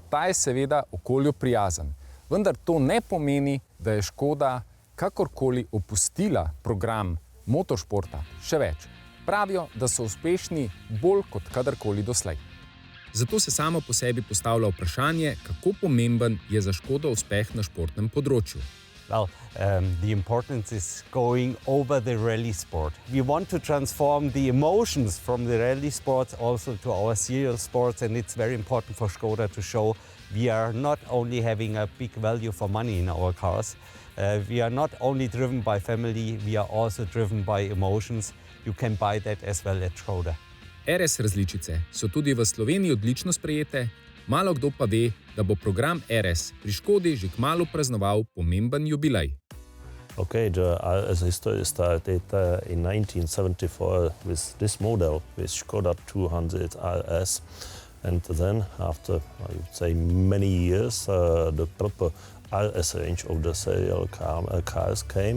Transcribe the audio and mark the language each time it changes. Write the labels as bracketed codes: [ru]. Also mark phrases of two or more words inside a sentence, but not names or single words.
[sl] Ta je seveda okolju prijazen. Vendar to ne pomeni, da je Škoda kakorkoli opustila program motoršporta. Še več. Pravijo, da so uspešni bolj kot kadarkoli doslej. Zato se samo po sebi postavlja vprašanje, kako pomemben je za Škodo uspeh na športnem področju. [en] Well, the importance is going over the rally sport. We want to transform the emotions from the rally sports also to our serial sports, and it's very important for Škoda to show we are not only having a big value for money in our cars, we are not only driven by family, we are also driven by emotions. You can buy that as well at Škoda. [sl] RS različice so tudi v Sloveniji odlično sprejete. Malo kdo pa ve, da bo program RS pri Škodi že kmalu praznoval pomemben jubilej. [en] Okay, the RS history started in 1974 with this model, with Škoda 200 RS. And then, after, I would say, many years, the proper RS range of the serial cars came.